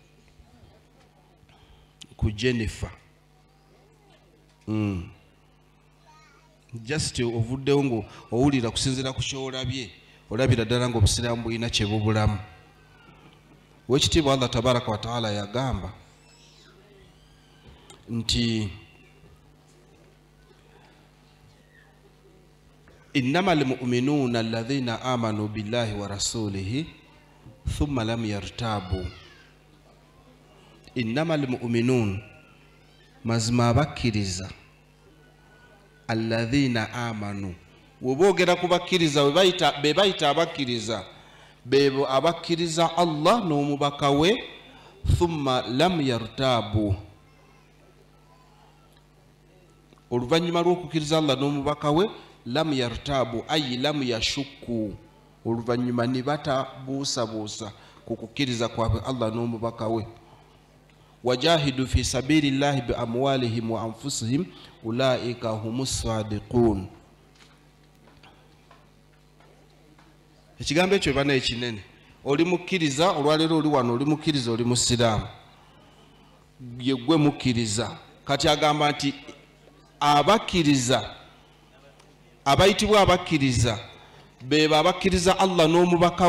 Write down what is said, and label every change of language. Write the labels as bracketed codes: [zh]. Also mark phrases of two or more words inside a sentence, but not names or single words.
[lg] ku Jennifer just ovuddewo ngo owulira kusinzira ku kyolabye olabira ddala nga obusiraamu bulina kye bubulamu wekitiibwa [ar] الله تبارك وتعالى [lg] yagamba [ar] nti إنما المؤمنون الذين آمنوا بالله ورسوله ثم لم يرتابوا إنما المؤمنون [lg] mazima abakkiriza [ar] الذين آمنوا [lg] wobogera kubakkiriza be bayita abakkiriza bebo abakkiriza Allah n'omubaka we [ar] ثم لم يرتابوا [lg] oluvannyuma lw'okukkiriza Allah n'omubaka we [ar] لم يرتابوا أي لم يشكوا [lg] oluvannyuma ne batabuusabuusa ku kukkiriza kwabwe Allah n'omubaka we [ar] وجاهدوا في سبيل الله بأموالهم وأنفسهم أولئك هم الصادقون [lg] ekigambo ekyo bana ekinene oli mukkiriza olwaleero oli wano oli mukkiriza oli musiraamu yegwe mukkiriza kati agamba nti abakkiriza abayitibwa abakkiriza beba abakkiriza Allah n'omubaka